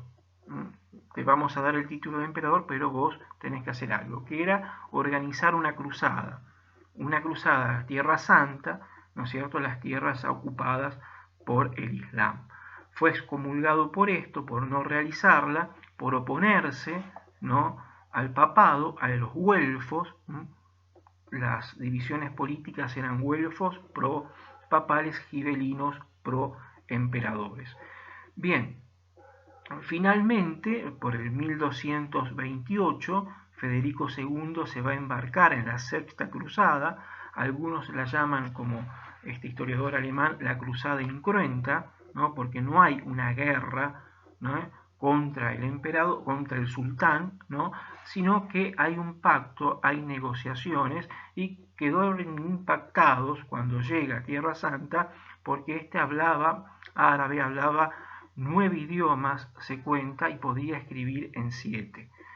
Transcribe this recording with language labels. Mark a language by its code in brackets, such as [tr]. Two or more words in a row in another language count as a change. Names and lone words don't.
[es] Te vamos a dar el título de emperador, pero vos tenés que hacer algo, que era organizar una cruzada a la Tierra Santa, ¿no es cierto?, las tierras ocupadas por el Islam. Fue excomulgado por esto, por no realizarla, por oponerse, ¿no?, al papado, a los güelfos. Las divisiones políticas eran güelfos pro papales, gibelinos pro emperadores. Bien, finalmente, por el 1228, Federico II se va a embarcar en la Sexta Cruzada. Algunos la llaman, como este historiador alemán, la Cruzada Incruenta, ¿no?, porque no hay una guerra, ¿no?, contra el emperador, contra el sultán, ¿no?, sino que hay un pacto, hay negociaciones, y quedaron impactados cuando llega a Tierra Santa, porque este árabe, hablaba 9 idiomas, se cuenta, y podía escribir en 7.